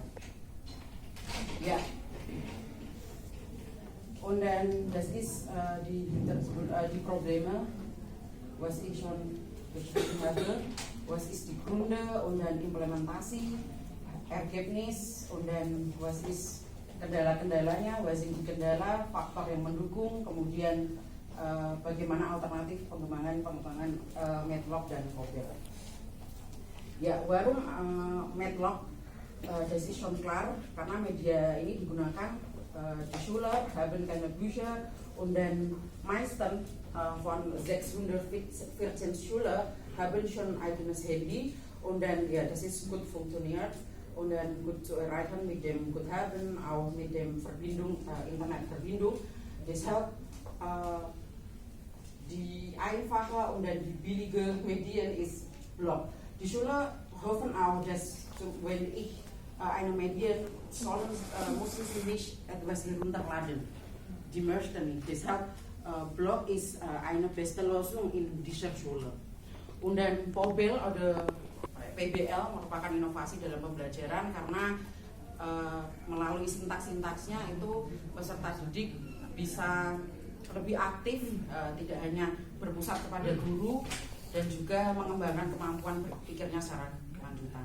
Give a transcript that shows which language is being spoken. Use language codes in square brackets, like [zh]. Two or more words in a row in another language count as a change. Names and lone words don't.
[de] Ja. Und dann, das ist die Probleme, was ich schon beschrieben habe. Was ist die Gründe und dann Implementasi, Ergebnis und dann was ist kendala-kendalanya, was sind die Kendala, [id] faktor yang mendukung, kemudian bagaimana alternatif pengembangan Matlock dan Pobel. Ya, [de] warum Matlock? Das ist schon klar, [id] karena media ini digunakan [de] die Schüler haben keine Bücher und dann meisten von 614 Schüler haben schon eigenes Handy und dann ja, das ist gut funktioniert und dann gut zu erreichen mit dem Guthaben, auch mit dem Internetverbindung. Deshalb die einfache und dann die billige Medien ist Blog. Die Schüler hoffen auch, dass wenn ich eine Medien sollen, müssen sie nicht etwas herunterladen. Die möchten nicht. Deshalb Blog ist eine beste Lösung in dieser Schule. Und dann [id] Pobel oder PBL merupakan inovasi dalam pembelajaran karena melalui sintaks-sintaksnya itu peserta didik bisa lebih aktif, tidak hanya berpusat kepada guru dan juga mengembangkan kemampuan berpikirnya secara lanjutan.